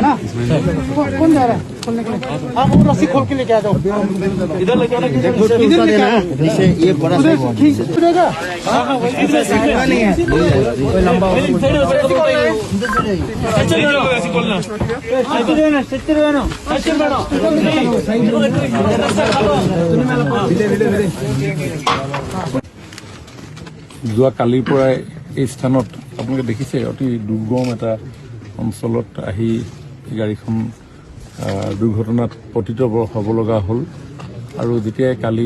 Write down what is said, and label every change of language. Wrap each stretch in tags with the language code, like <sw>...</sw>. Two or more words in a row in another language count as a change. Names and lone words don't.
<hi>कौन जा रहा है खोलने के लिए? आप वो रस्सी खोल के लेके आ जाओ इधर लेके आना इधर लेके आना जैसे ये बड़ा साइज है हां नहीं है कोई लंबा रस्सी खोलना</hi> <as>যোৱা কালিৰ পৰাই এই স্থানত আপোনালোকে দেখিছে অতি দুৰ্গম এটা অঞ্চলত আহি গাড়ীখন দুৰ্ঘটনাত পতিত হ'ব লগা হ'ল আৰু যেতিয়া কালি</as>